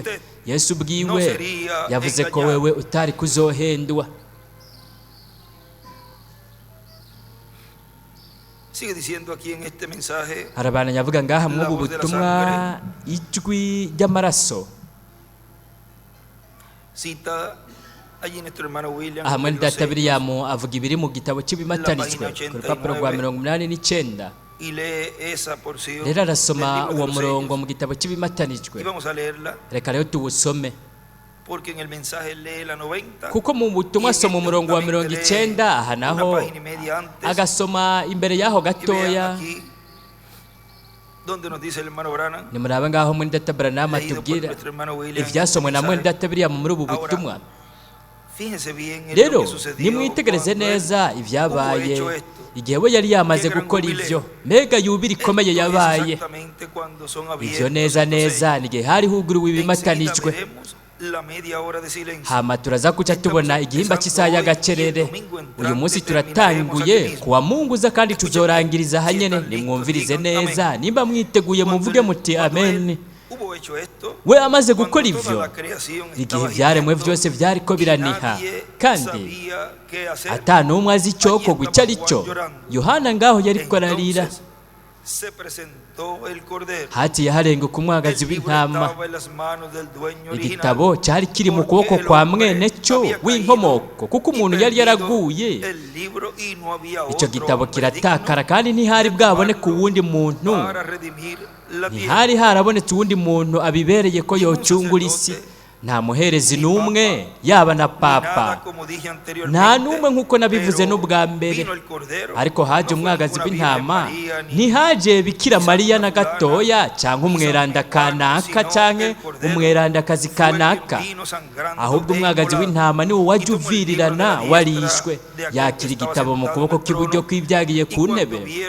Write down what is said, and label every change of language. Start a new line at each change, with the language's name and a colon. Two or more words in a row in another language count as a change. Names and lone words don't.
Rundi: Yesu ubwiwe yavuze ko wewe utari kuzohendwa. Harabana yavuga ngaha mu butumwa ijwi ry'amaraso.
Spanish: Allí nuestro hermano William,
Rundi: aha mwene
Spanish: capítulo
Rundi: data 6, Biriyamu avuga ibiri mu gitabo cy'ibimatanijwe ku rupapuro rwa 89
Spanish: y lee esa porción
Rundi: rero
Spanish: del
Rundi: arasoma
Spanish: libro de
Rundi: uwo
Spanish: los
Rundi: murongo
Spanish: sellos.
Rundi: mu gitabo cy'ibimatanijwe
Spanish: Y vamos a leerla
Rundi: reka rero tuwusome
Spanish: porque en el mensaje lee la 90
Rundi: kuko mu butumwa asoma umurongo wa 90 aha
Spanish: una
Rundi: naho
Spanish: página y media antes.
Rundi: agasoma imbere y'aho
Spanish: Y vean
Rundi: gatoya
Spanish: aquí donde nos dice el hermano Branham,
Rundi: nimuraba ngaho mwene data Branham
Spanish: leído por
Rundi: atubwira
Spanish: nuestro hermano William.
Rundi: ibyasomwe na mwene
Spanish: Mensaje.
Rundi: data Biriyamu muri ubu
Spanish: Ahora,
Rundi: butumwa
Spanish: Fíjense bien en lo
Rundi: rero
Spanish: que sucedió
Rundi: nimwitegereze
Spanish: cuando él
Rundi: neza
Spanish: hubo
Rundi: ibyabaye
Spanish: hecho esto.
Rundi: igihe we yari yamaze
Spanish: Qué gran
Rundi: gukora
Spanish: jubileo.
Rundi: ibyo mbega yubile ikomeye
Spanish: Esto es
Rundi: yabaye
Spanish: exactamente cuando son
Rundi: ibyo
Spanish: abiertos
Rundi: neza
Spanish: estos
Rundi: neza
Spanish: sellos.
Rundi: ni igihe hari huguruwe
Spanish: Enseguida
Rundi: ibimatanijwe
Spanish: veremos la media hora de silencio.
Rundi: hama turaza kuca tubona igihimba cy'isaha y'agacerere uyu munsi turatanguye kuwa munguza kandi tuzorangiriza hanyene nimwumvirize neza nimba mwiteguye muvuge muti amen
Spanish: Hubo hecho esto,
Rundi: we amaze
Spanish: cuando
Rundi: gukora
Spanish: toda
Rundi: ivyo
Spanish: la creación
Rundi: igihe
Spanish: estaba
Rundi: ibyaremwe
Spanish: gimiendo
Rundi: byose byariko
Spanish: y
Rundi: biraniha
Spanish: nadie
Rundi: kandi
Spanish: sabía qué hacer.
Rundi: ata n'umwe azi icyokorwa icyo ari cyo yohana ngaho yariko ararira
Spanish: Entonces se presentó el cordero.
Rundi: haciye harenguka umwagazi
Spanish: El libro
Rundi: w'intama
Spanish: estaba en las manos del dueño original,
Rundi: igitabo cyari kiri mu
Spanish: porque
Rundi: kuboko
Spanish: el
Rundi: kwa
Spanish: hombre
Rundi: mwene cyo
Spanish: había caído
Rundi: w'inkomoko kuko umuntu
Spanish: y
Rundi: yari
Spanish: perdido
Rundi: yaraguye
Spanish: el libro y no había
Rundi: icyo
Spanish: otro
Rundi: gitabo
Spanish: hombre
Rundi: kiratakara
Spanish: digno
Rundi: kandi ntihari bwaboneka uwundi muntu
Spanish: para redimir la tierra.
Rundi: ntihari harabonetse uwundi muntu abibereye ko yocungura isi nta muherezi n'umwe yaba na papa nta n'umwe nk'uko nabivuze n'ubwa mbere ariko haje umwagazi w'intama ntihaje bikira mariya na gatoya cyangwa umweranda kanaka cyangwa umwerandakazi kanaka ahubwo umwagazi w'intama niwo wajya uvirirana warishwe yakira igitabo mu kuboko kw'iburyo kw'ibyagiye ku ntebe